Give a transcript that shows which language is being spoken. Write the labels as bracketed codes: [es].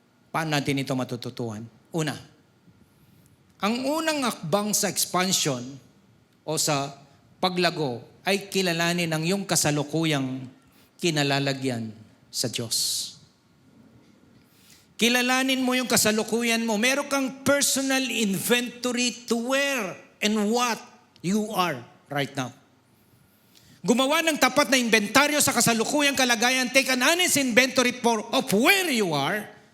[tl] Paano natin ito matututuhan? Una, ang unang akbang sa expansion o sa paglago ay kilalanin ang iyong kasalukuyang kinalalagyan sa Diyos. Kilalanin mo yung kasalukuyan mo. Meron kang [en] personal inventory to where and what you are right now. [tl] Gumawa ng tapat na inventaryo sa kasalukuyang kalagayan. [en] Take an honest inventory of where you are.